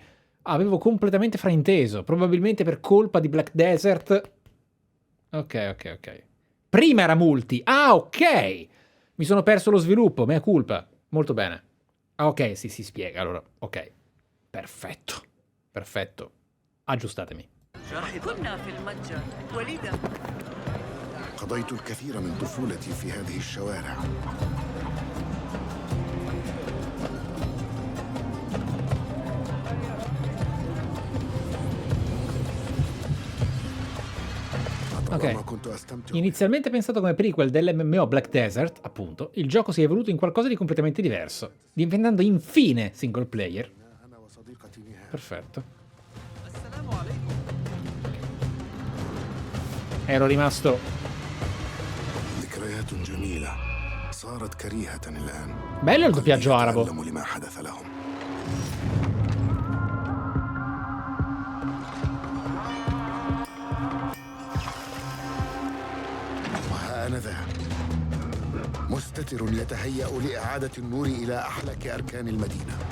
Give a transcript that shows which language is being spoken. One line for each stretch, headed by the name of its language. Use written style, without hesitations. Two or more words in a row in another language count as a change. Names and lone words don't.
Italian: Avevo completamente frainteso. Probabilmente per colpa di Black Desert. Ok. Prima era multi. Ah, ok. Mi sono perso lo sviluppo, mea culpa. Molto bene. Ah, ok, sì, si spiega. Allora, ok. Perfetto. Aggiustatemi.
Arabic: كنا في المتجر وليدة. قضيت الكثير من طفولتي في هذه الشوارع.
Italian: Ok, inizialmente pensato come prequel dell'MMO Black Desert, appunto, il gioco si è evoluto in qualcosa di completamente diverso, diventando infine single player. Perfetto. Ero rimasto...
Arabic: ذكريات جميلة صارت كريهة الآن.
Italian: Bello il doppiaggio arabo.
Arabic: لما حدث لهم. وها ذا مستتر يتهيأ لإعادة النور إلى أحلك أركان المدينة.